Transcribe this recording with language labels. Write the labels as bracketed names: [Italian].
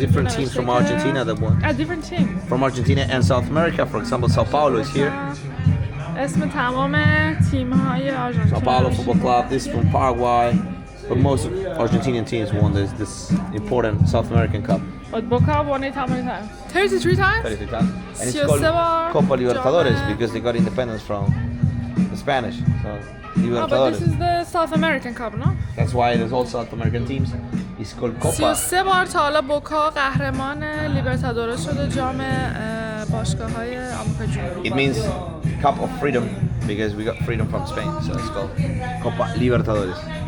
[English] Different teams from Argentina that won. A different team. From Argentina and South America. For example, Sao Paulo is here. [Persian] اسم تمام تیم‌های آرژانتین. [English] Sao Paulo Football Club. This is from Paraguay. But most of Argentinian teams won this important South American Cup. But Boca won it how many times? 33 times? 33 times. And it's called Copa Libertadores because they got independence from the Spanish. So, Libertadores. Oh, but this is the South American Cup, no? That's why there's all South American teams. It's called Copa. [Persian] 33 بار تا حالا بوکا قهرمان لیبرتادورس شده، جام باشگاه‌های آمریکا جنوبی. [English] It means Cup of Freedom because we got freedom from Spain. So it's called Copa Libertadores.